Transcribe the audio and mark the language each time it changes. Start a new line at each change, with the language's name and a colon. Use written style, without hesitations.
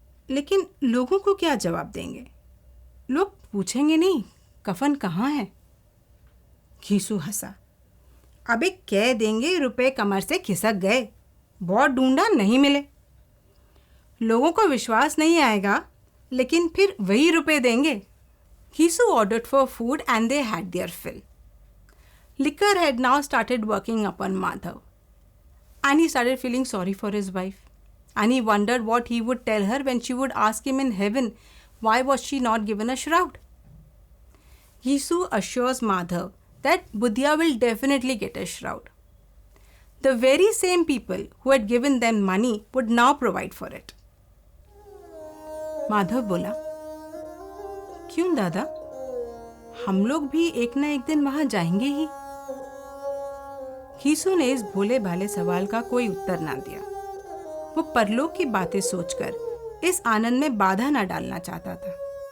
Hindi: लेकिन लोगों को क्या जवाब देंगे? लोग पूछेंगे नहीं कफन कहाँ है? घीसू हंसा, अबे कह देंगे रुपए कमर से खिसक गए, बहुत ढूंढा नहीं मिले। लोगों को विश्वास नहीं आएगा, लेकिन फिर वही रुपए देंगे।
English: Ghisu ordered for food and they had their fill. Liquor had now started working upon Madhav, and he started feeling sorry for his wife. And he wondered what he would tell her when she would ask him in heaven, why was she not given a shroud? Ghisu assures Madhav that Budhya will definitely get a shroud. The very same people who had given them money would now provide for it.
Hindi: Madhav बोला, क्यों दादा, हम लोग भी एक ना एक दिन वहां जाएंगे ही। घीसू ने इस भोले भाले सवाल का कोई उत्तर ना दिया। वो परलोक की बातें सोचकर इस आनंद में बाधा ना डालना चाहता था।